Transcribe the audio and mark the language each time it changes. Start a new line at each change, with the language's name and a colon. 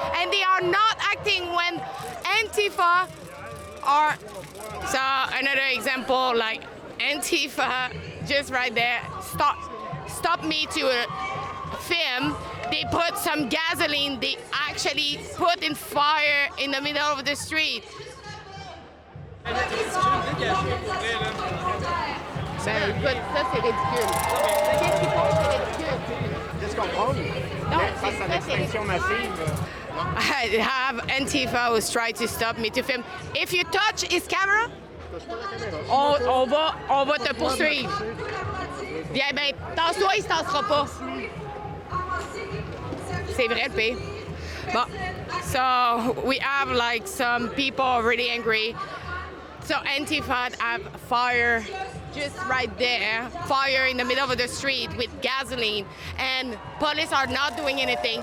English: And they are not acting when Antifa are... So another example, Antifa just right there stop me to film. They put some gasoline. They actually put in fire in the middle of the street.
French: Ben écoute, ça c'est ridicule. Qu'est-ce qu'ils font, c'est ridicule. Qu'est-ce qu'on prône? Face à l'extinction massive.
English: I have Antifa who's trying to stop me to film. If you touch his camera,
French: on va te poursuivre. Bien, ben, tasse-toi, il se tassera pas. C'est vrai, le pire.
English: Bon, so we have like some people really angry. So Antifa have fire just right there, fire in the middle of the street with gasoline, and police are not doing anything.